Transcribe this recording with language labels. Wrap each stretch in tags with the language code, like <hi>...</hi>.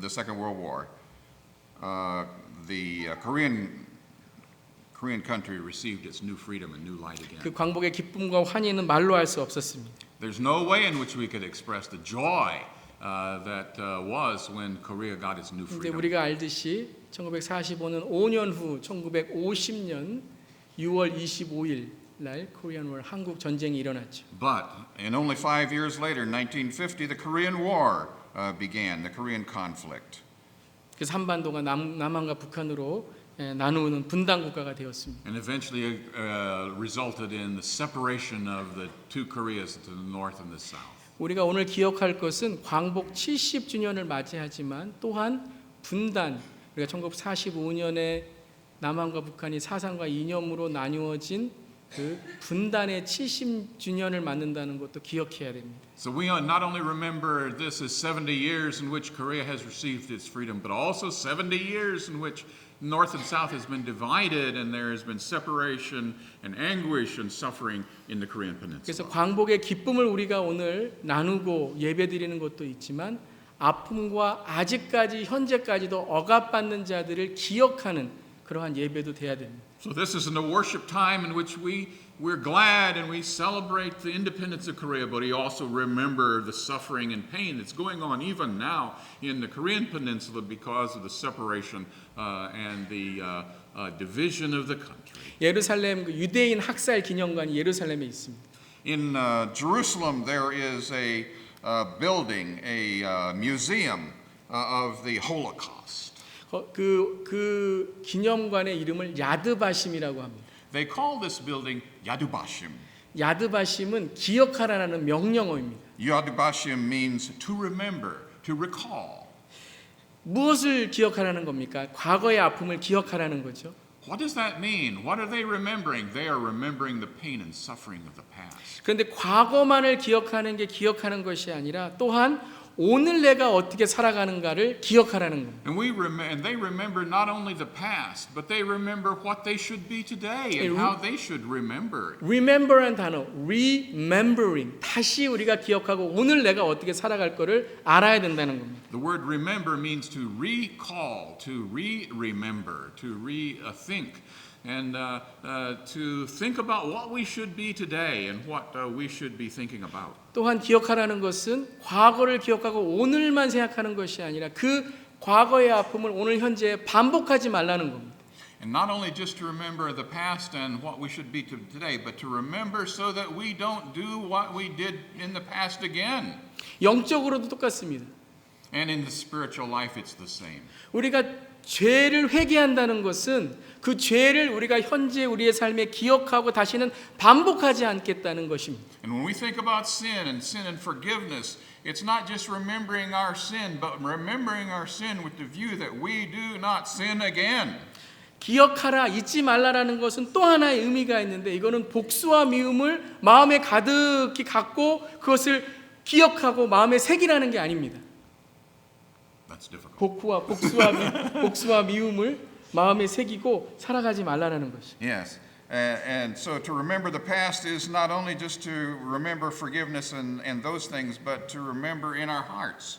<en>the Second World War, the Korean country received its new freedom and new light again.</en> <ko>그 광복의 기쁨과 환희는 말로 할 수 없었습니다.</ko> <en>There's no way in which we could express the joy that was when Korea got its new</en> <ko>근데</ko> <en>freedom.</en> <ko>우리가 알듯이 1945년 5년 후 1950년 6월 25일 날 코리안 워 한국 전쟁이 일어났죠.</ko> <en>But in only 5 years later, 1950, the Korean War began, the Korean conflict.</en> <ko>그래서 한반도가 남한과 북한으로 나누는 분단 국가가 되었습니다.</ko> <en>And eventually resulted in the separation of the two Koreas to the north and the south.</en> <ko>우리가 오늘 기억할 것은 광복 70주년을 맞이하지만 또한 분단, 우리가 1945년에 남한과 북한이 사상과 이념으로 나누어진 그 분단의 70주년을 맞는다는 것도 기억해야 됩니다.</ko> <en>So we not only remember this as 70 years in which Korea has received its freedom, but also 70 years in which North and South has been divided and there has been separation and anguish and suffering in the Korean</en> <ko>그래서</ko> <en>Peninsula.</en> <ko>광복의 기쁨을 우리가 오늘 나누고 예배드리는 것도 있지만 아픔과 아직까지 현재까지도 억압받는 자들을 기억하는 그러한 예배도 돼야 됩니다.</ko> <en>So this is in a worship time in which we're glad and we celebrate the independence of Korea, but we also remember the suffering and pain that's going on even now in the Korean Peninsula because of the separation and the division of the country.</en> <ko>예루살렘 그 유대인 학살 기념관이 예루살렘에 있습니다.</ko> <en>In Jerusalem, there is a building, a museum of the Holocaust.</en> <ko>그 기념관의 이름을 야드바심이라고 합니다.</ko> <en>They call this building Yad Vashem.</en> <ko>야드바심은 기억하라는 명령어입니다.</ko> <en>Yad Vashem means To remember, to recall.</en> <ko>무엇을 기억하라는 겁니까? 과거의 아픔을 기억하라는 거죠.</ko> <en>What does that mean? What are they remembering? They are remembering the pain and suffering of the past.</en> <ko>그런데 과거만을 기억하는 게 기억하는 것이 아니라 또한 오늘 내가 어떻게 살아가는가를 기억하라는 겁니다.</ko> <en>And they remember not only the past, but they remember what they should be today and how they should remember.</en> <ko>Remember란 단어, remembering, 다시 우리가 기억하고 오늘 내가 어떻게 살아갈 거를 알아야 된다는 겁니다.</ko> <en>The word remember means to recall, to remember, to rethink, and to think about what we should be today and what we should be thinking about.</en> <ko>또한 기억하라는 것은 과거를 기억하고 오늘만 생각하는 것이 아니라 그 과거의 아픔을 오늘 현재에 반복하지 말라는 겁니다.</ko> <en>And not only just to remember the past and what we should be today, but to remember so that we don't do what we did in the past again.</en> <ko>영적으로도 똑같습니다.</ko> <en>And in the spiritual life, it's the same.</en> <ko>우리가 죄를 회개한다는 것은 그 죄를 우리가 현재 우리의 삶에 기억하고 다시는 반복하지 않겠다는 것입니다.</ko> <en>And when we think about sin and forgiveness, it's not just remembering our sin, but remembering our sin with the view that we do not sin again.</en> <ko>기억하라, 잊지 말라라는 것은 또 하나의 의미가 있는데 이거는 복수와 미움을 마음에 가득히 갖고 그것을 기억하고 마음에 새기라는 게 아닙니다.</ko> <en>That's difficult.</en> <ko>복수와 미움을 마음에 새기고 살아가지 말라는 것이.</ko> <en>Yes. And so to remember the past is not only just to remember forgiveness and those things, but to remember in our hearts.</en>